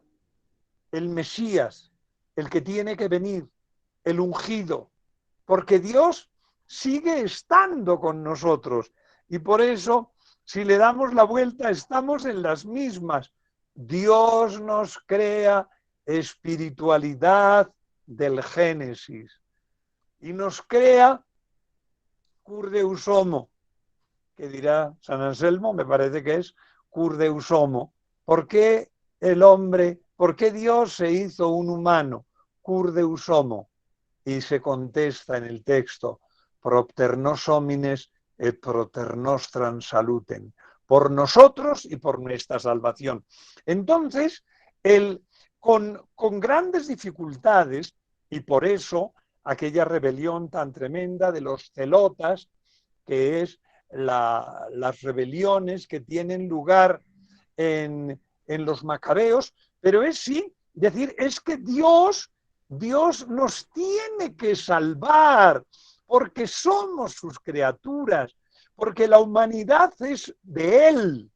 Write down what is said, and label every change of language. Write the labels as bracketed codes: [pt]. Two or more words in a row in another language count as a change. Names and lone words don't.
[es] El Mesías, el que tiene que venir, el ungido, porque Dios sigue estando con nosotros y por eso, si le damos la vuelta, estamos en las mismas. Dios nos crea espiritualidad del Génesis y nos crea [la] cur deus homo, [es] que dirá San Anselmo, me parece que es [la] cur deus homo. [es] ¿Por qué el hombre, por qué Dios se hizo un humano? [la] Cur deus homo. [es] Y se contesta en el texto, [la] propter nos homines et proter nostram saluten, [es] por nosotros y por nuestra salvación. Entonces, con grandes dificultades, y por eso aquella rebelión tan tremenda de los celotas, que es las rebeliones que tienen lugar en los macabeos, pero es sí, decir, es que Dios nos tiene que salvar, porque somos sus criaturas, porque la humanidad es de Él.